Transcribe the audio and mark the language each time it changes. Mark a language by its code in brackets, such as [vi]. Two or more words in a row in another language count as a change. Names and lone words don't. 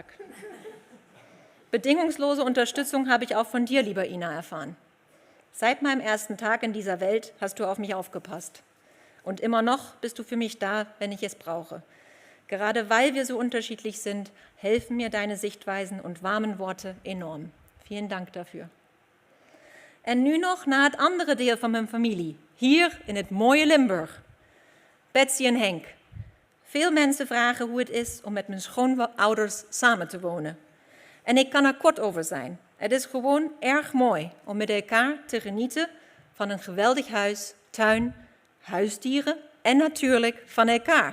[de] Bedingungslose Unterstützung habe ich auch von dir, lieber Ina, erfahren. Seit meinem ersten Tag in dieser Welt hast du auf mich aufgepasst. Und immer noch bist du für mich da, wenn ich es brauche. Gerade weil wir so unterschiedlich sind, helfen mir deine Sichtweisen und warmen Worte enorm. Vielen Dank dafür. [nl] En nu nog naar het andere deel van mijn familie, hier in het mooie Limburg. Betsy en Henk. Veel mensen vragen hoe het is om met mijn schoonouders samen te wonen. En ik kan er kort over zijn. Het is gewoon erg mooi om met elkaar te genieten van een geweldig huis, tuin, huisdieren en natuurlijk van elkaar.